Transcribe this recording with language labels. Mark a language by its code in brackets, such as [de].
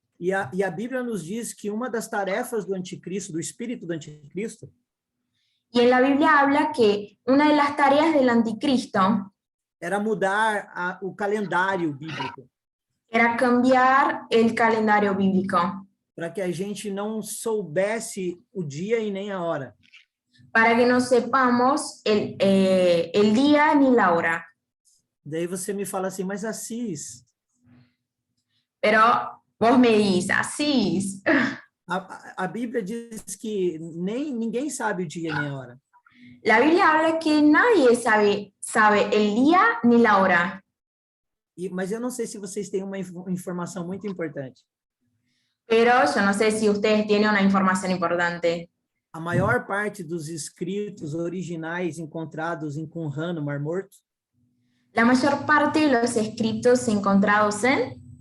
[pt] E a Bíblia nos diz que uma das tarefas do anticristo, do espírito do anticristo, [es] Y en la Biblia habla que una de las tareas del anticristo [pt] era mudar o calendário bíblico, [es] era cambiar el calendario bíblico, [pt] para que a gente não soubesse o dia e nem a hora. [es] para que no sepamos el día ni la hora. [pt] Daí você me fala assim, mas Assis, [es] Pero vos me dices, así, [pt] a Bíblia diz que ninguém sabe o dia nem a hora. [es] la Biblia habla que nadie sabe el día ni la hora. [pt] Mas eu não sei se vocês têm uma informação muito importante. [es] Pero yo no sé si ustedes tienen una información importante. [pt] A maior parte dos escritos originais encontrados em Qumran, no Mar Morto, [es] La mayor parte de los escritos encontrados en